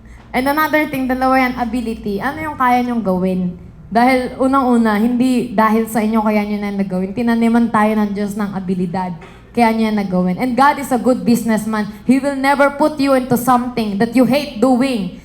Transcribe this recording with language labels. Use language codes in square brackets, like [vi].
[en] And another thing, [tl] dalawa yan, [en] ability. [tl] Ano yung kaya nyong gawin? Dahil unang-una, hindi dahil sa inyo kaya nyo na nagawin. Tinaniman tayo ng Diyos ng abilidad. Kaya niya nagawin. [en] And God is a good businessman. He will never put you into something that you hate doing.